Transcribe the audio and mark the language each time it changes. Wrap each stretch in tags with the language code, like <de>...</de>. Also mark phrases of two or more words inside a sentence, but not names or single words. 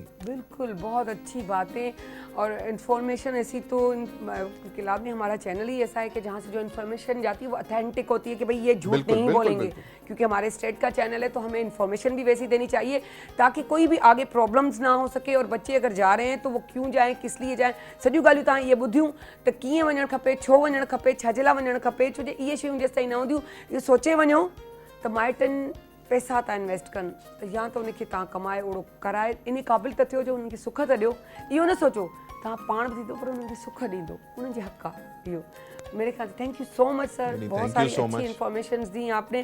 <ur>بالکل، بہت اچھی باتیں۔ اور انفارمیشن ایسی تو کیونکہ لابھ ہمارا چینل ہی ایسا ہے کہ جہاں سے جو انفارمیشن جاتی ہے وہ آتھینٹک ہوتی ہے، کہ بھائی یہ جھوٹ نہیں بولیں گے. کیونکہ ہمارے سٹیٹ کا چینل ہے تو ہمیں انفارمیشن بھی ویسی دینی چاہیے تاکہ کوئی بھی آگے پرابلمز نہ ہو سکے. اور بچے اگر جا رہے ہیں تو وہ کیوں جائیں، کس لیے جائیں,</ur> <sd>सॼियूं ॻाल्हियूं तव्हां ये ॿुधियूं त कीअं वञणु खपे, छो वञणु खपे, छाजे लाइ वञणु खपे। छो जे इहे शयूं जेसि ताईं न हूंदियूं, इहो सोचे वञो त माइटनि पैसा था इन्वेस्ट कनि, त या त उनखे तव्हां कमाए ओड़ो कराए, इन क़ाबिल त थियो जो उन्हनि खे सुख त ॾियो। इहो न सोचो तव्हां पाण बि ॾींदो पर उन्हनि खे सुख ॾींदो, उन्हनि जे हक़ आहे इहो।</sd> <ur>میرے خیال سے</ur> <en>thank you so much sir,</en> <ur>بہت ساری اچھی انفارمیشن دی آپ نے.</ur>